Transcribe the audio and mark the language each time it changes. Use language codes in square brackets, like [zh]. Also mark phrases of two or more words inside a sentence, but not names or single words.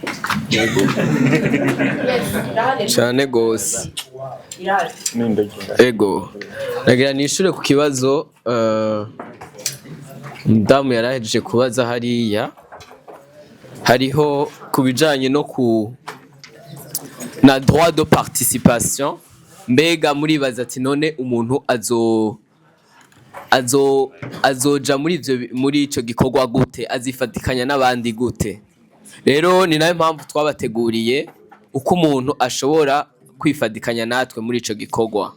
[rn] Cyane gose. Ego. Nagira nishure ku kibazo ndamu yarahejeje kubaza hariya. Hariho kubijanye no na [fr] droit de participation. [rn] Mbega muribaza ati none umuntu azoja muri ico gikorwa gute, azifatikanya n'abandi gute? Rero ni nayo mpamvu twabateguriye uko umuntu ashobora kwifatikanya natwe muri ico gikorwa.